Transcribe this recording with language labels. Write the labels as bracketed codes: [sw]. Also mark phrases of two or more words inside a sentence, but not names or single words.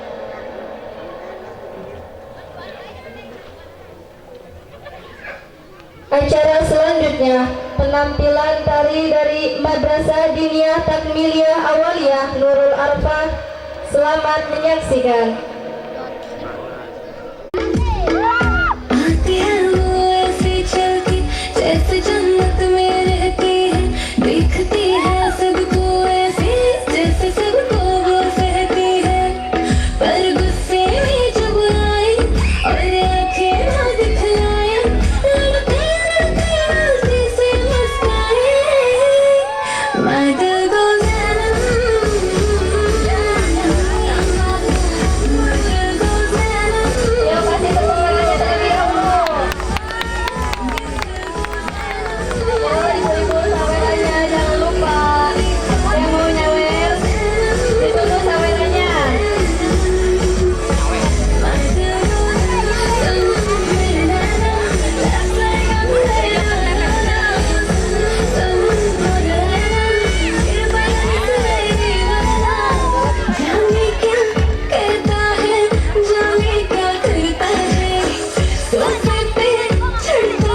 [id] Acara selanjutnya penampilan tari dari Madrasah Diniyah Takmiliyah Awaliyah Nurul Alfa. Selamat menyaksikan. [hi] आती है वो ऐसी चलती जैसे जन्नत में रहती है, देखती है सबको ऐसी जैसे सबको वो सहती है, पर गुस्से में जब आए और आंखें ना दिखलाए, लड़ते लड़ते हंसी से मुस्काए, मैं दिल को [id] Jangan lupa yang mau nyawer ditutup sawerannya. [hi] जाने क्या कहता है, जाने क्या करता है, सोफे पे चढ़ता